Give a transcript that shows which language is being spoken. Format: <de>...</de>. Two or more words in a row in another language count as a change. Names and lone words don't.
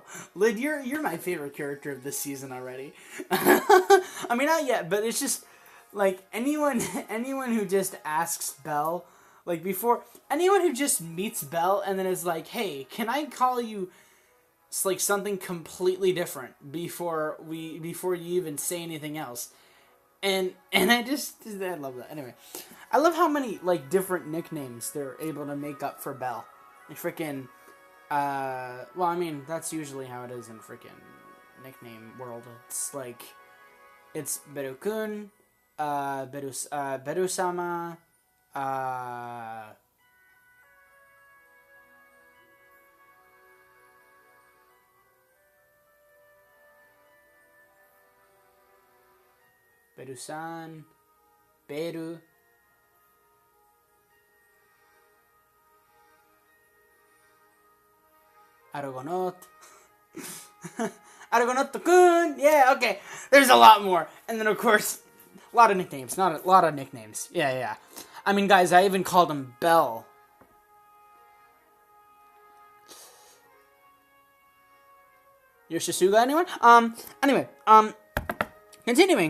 <en>Lid, you're my favorite character of this season already. I mean, not yet, but it's just, anyone who just asks Belle, anyone who just meets Belle and then is like, hey, can I call you, something completely different before you even say anything else? And I love that. Anyway, I love how many, different nicknames they're able to make up for Belle. Freaking... well, I mean, that's usually how it is in freaking nickname world. It's it's Beru-kun, Beru-sama, Beru-san, Beru, Argonaut. Argonaut-kun! Yeah, okay. There's a lot more. And then, of course, a lot of nicknames. Not a lot of nicknames. Yeah. I mean, guys, I even called him Belle. Yoshisuga, anyone? Anyway, continuing.</en>